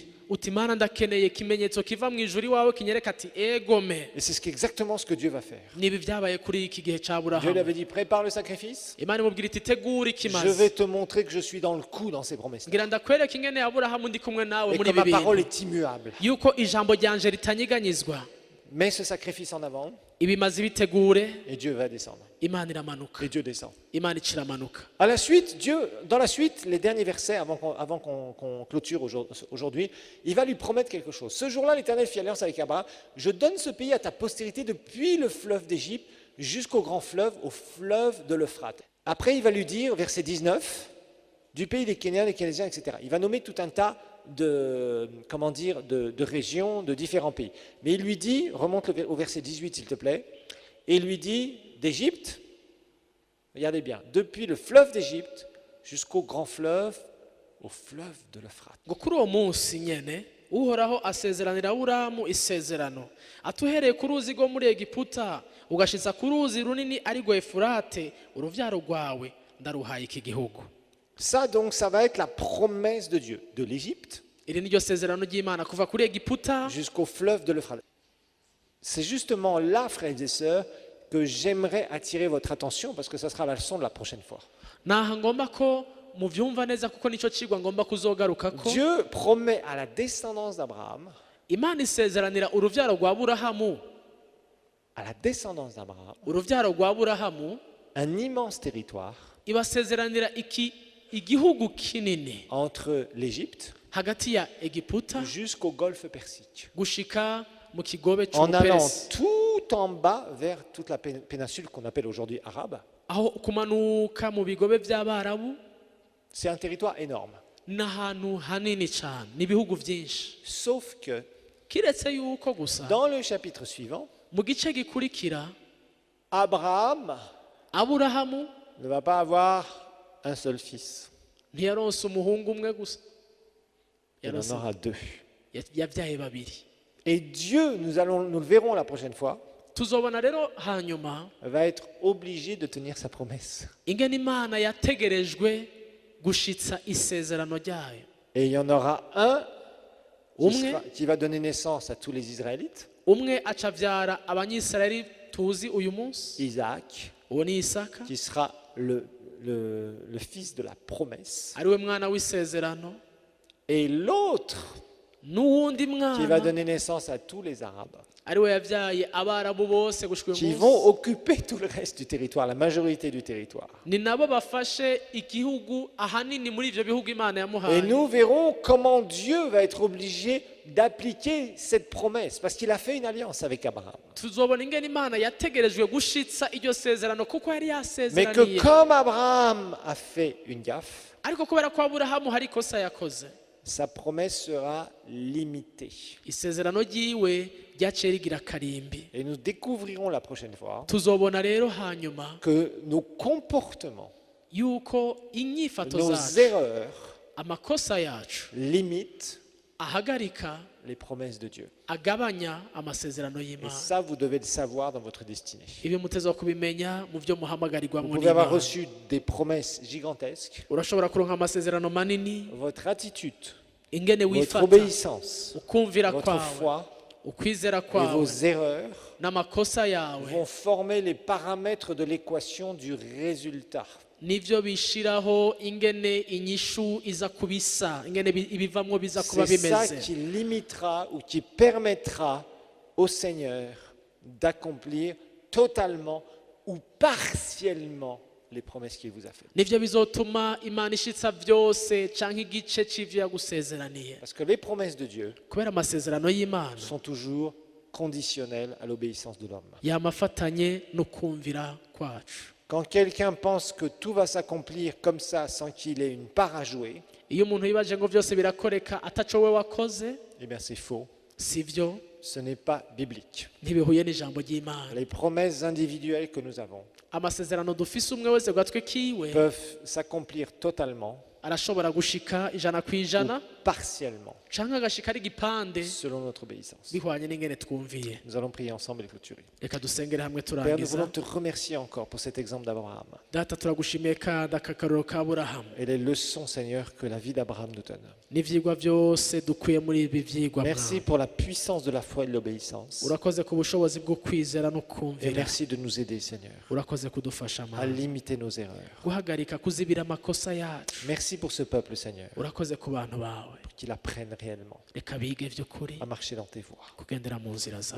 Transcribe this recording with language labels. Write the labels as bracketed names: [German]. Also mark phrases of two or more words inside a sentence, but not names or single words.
[Rundi] uti mana ndakeneye ikimenyetso kiva mu ijuru iwawe kinyereka ati egome [French] Et c'est exactement ce que Dieu va faire. [Rundi] nibi vyabaye kuri iki gihe ca [French] Dieu lui burahamu avait dit, prépare le sacrifice. [Rundi] imana imubwira iti tegura [French] Je [Rundi] ikimazi [French] vais te montrer que je suis dans le coup dans ces promesses. [Rundi] ngira ndakwereka ingene aburahamu ndi kumwe nawe [French] Et [Rundi] muri [French] que ma [Rundi] ibi [French] parole [Rundi] bintu [French] est immuable. [Rundi] yuko ijambo ryanje ritanyiganyizwa [French] Mets ce sacrifice en avant [Rundi] ibimazi bitegure [French] et Dieu va descendre. [Rundi] imana iramanuka [French] Et Dieu descend. [Rundi] imana iciramanuka [French] À la suite, dans la suite, les derniers versets, avant qu'on clôture aujourd'hui, il va lui promettre quelque chose. Ce jour-là, l'Éternel fit alliance avec Abraham. Je donne ce pays à ta postérité depuis le fleuve d'Égypte jusqu'au grand fleuve, au fleuve de l'Euphrate. Après, il va lui dire, verset 19, du pays des Kéniens, des Kénésiens, etc. Il va nommer tout un tas de régions, de différents pays. Mais il lui dit, remonte au verset 18 s'il te plaît, et il lui dit d'Égypte, regardez bien, depuis le fleuve d'Égypte jusqu'au grand fleuve, au fleuve de l'Euphrate. [Rundi] ngo kuri uwo munsi nyene uhoraho asezeranira aburahamu isezerano atuhereye ku ruzi rwo muri egiputa ugashitsa ku ruzi runini ari rwo efurate uruvyaro rwawe ndaruhaye iki gihugu [French] Ça donc, ça va être la promesse de Dieu, de l'Égypte [Rundi] iri niryo sezerano ry'imana kuva kuri egiputa [French] jusqu'au fleuve de l'Euphrate. C'est justement là, frères et sœurs, que j'aimerais attirer votre attention parce que ça sera la leçon de la prochaine fois. [Rundi] naha ngomba ko muvyumva neza kuko nico cigwa ngomba kuzogarukako [French] Dieu promet à la descendance d'Abraham, [Rundi] imana isezeranira uruvyaro rwa aburahamu [French] à la descendance d'Abraham, [Rundi] uruvyaro rwa aburahamu [French] un immense territoire [Rundi] ibasezeranira igihugu kinini [French] entre l'Égypte [Rundi] hagati ya egiputa [French] jusqu'au golfe Persique, [Rundi] gushika mu kigobe [French] en allant [Rundi] c'ubuperesi, [French] tout en bas vers toute la péninsule qu'on appelle aujourd'hui arabe. [Rundi] aho kumanuka mu bigobe by'abarabu. [French] C'est un territoire énorme. [Rundi] Ni ahantu hanini cyane, ni ibihugu byinshi. [French] Sauf que [Rundi] Kiretse yuko gusa [French] dans le chapitre suivant, mu gice gikurikira Abraham [Rundi] aburahamu [French] ne va pas avoir un seul fils. [Rundi] ntiyaronse umuhungu umwe gusa, [French] Il en aura deux. [Rundi] yabyaye babiri. [French] Et Dieu, nous le verrons la prochaine fois, [Rundi] Tuzobona rero hanyuma [French] va être obligé de tenir sa promesse. [Rundi] ingene Imana yategerejwe gushitsa isezerano ryayo. [French] Et il y en aura un [Rundi] Umwe [French] qui va donner naissance à tous les Israélites, [Rundi] umwe acavyara abanyisirayeli tuzi uyu munsi, [French] Isaac, [Rundi] uwo ni Isaka, [French] qui sera le fils de la promesse. [Rundi] ariwe mwana w'isezerano, [French] Et l'autre [Rundi] n'uwundi [French] qui va [Rundi] mwana [French] donner naissance à tous les Arabes, [Rundi] ariwe yavyaye abarabu bose gushika [French] qui [Rundi] uyu [French] vont [Rundi] munsi, [French] occuper tout le reste du territoire, la majorité du territoire. [Rundi] ni nabo bafashe igihugu ahanini muri ivyo bihugu Imana [French] Et [Rundi] yamuhaye. [French] nous verrons comment Dieu va être obligé d'appliquer cette promesse, parce qu'il a fait une alliance avec Abraham. [Rundi] Tuzobona ingene Imana yategerejwe gushitsa iryo sezerano kuko yari [French] Mais que [Rundi] yasezeraniye, [French] comme Abraham a fait une gaffe, [Rundi] ariko kubera ko Aburahamu hari ikosa yakoze, [French] sa promesse sera limitée. [Rundi] isezerano ryiwe ryaciye rigira karimbi. [French] Et nous découvrirons la prochaine fois [Rundi] Tuzobona rero hanyuma [French] que nos comportements, [Rundi] yuko inyifato [French] nos [Rundi] zacu, [French] erreurs [Rundi] amakosa yacu [French] limitent [Rundi] ahagarika, [French] les promesses de Dieu. [Rundi] agabanya amasezerano [French] Et [Rundi] y'Imana. [French] ça, vous devez le savoir dans votre destinée. [Rundi] Ibi muteza kubimenya mu byo [French] Vous [Rundi] muhamagarirwamo [French] pouvez avoir [Rundi] n'Imana. [French] reçu des promesses gigantesques. [Rundi] Urashobora kuronka amasezerano manini, [French] Votre attitude, [Rundi] ingene [French] votre [Rundi] wifata, [French] obéissance, [Rundi] ukumvira [French] votre [Rundi] kwawe, [French] foi [Rundi] ukwizera [French] et [Rundi] kwawe [French] vos erreurs [Rundi] n'amakosa yawe [French] vont former les paramètres de l'équation du résultat. [Rundi] nivyo bishiraho ingene inyishu iza kubisa, ingene ibivamwo biza kuba [French] C'est ça [Rundi] bimeze. [French] qui limitera ou qui permettra au Seigneur d'accomplir totalement ou partiellement les promesses qu'il vous a faites. [Rundi] Nivyo bizotuma Imana ishitsa vyose canke igice c'ivyo yagusezeraniye, [French] Parce que les promesses de Dieu [Rundi] kubera amasezerano y'Imana [French] sont toujours conditionnelles à l'obéissance de l'homme. [Rundi] yamafatanye no kumvira kwacu. [French] Quand quelqu'un pense que tout va s'accomplir comme ça sans qu'il ait une part à jouer, [Rundi] Iyo umuntu yibaje ngo vyose birakoreka ataco we wakoze, [French] eh bien c'est faux. [Rundi] sivyo, [French] Ce n'est pas biblique. [Rundi] ntibihuye n'ijambo ry'Imana. [French] Les promesses individuelles que nous avons [Rundi] Amasezerano dufise umwe wese gatwe kiwe [French] peuvent s'accomplir totalement [Rundi] arashobora gushika ijana kwijana [French] ou partiellement [Rundi] canke agashika ari igipande [French] selon notre obéissance. [Rundi] bihwanye n'ingene twumviye. [French] Nous allons prier ensemble et clôturer. [Rundi] Reka dusengere hamwe [French] Père, nous [Rundi] turangiza. [French] voulons te remercier encore pour cet exemple d'Abraham [Rundi] Data turagushimiye kandi akakaruro ka Aburahamu [French] et les leçons, Seigneur, que la vie d'Abraham nous donne. [Rundi] n'ivyigwa byose dukwiye muri ibi vyigwa. [French] Merci [Rundi] Mwami, [French] pour la puissance de la foi et de l'obéissance. [Rundi] urakoze ku bushobozi bwo kwizera no [French] Et [Rundi] kumvira, [French] merci de nous aider, Seigneur, [Rundi] urakoze kudufasha [French] à [Rundi] Mwami, [French] limiter nos erreurs. [Rundi] guhagarika kuzibira amakosa yacu. [French] Merci pour ce peuple, Seigneur, [Rundi] Urakoze ku bantu bawe, [French] qu'il apprenne réellement [Rundi] reka bige vy'ukuri [French] à marcher dans tes voies [Rundi] kugendera mu nzira [French] et [Rundi] zawe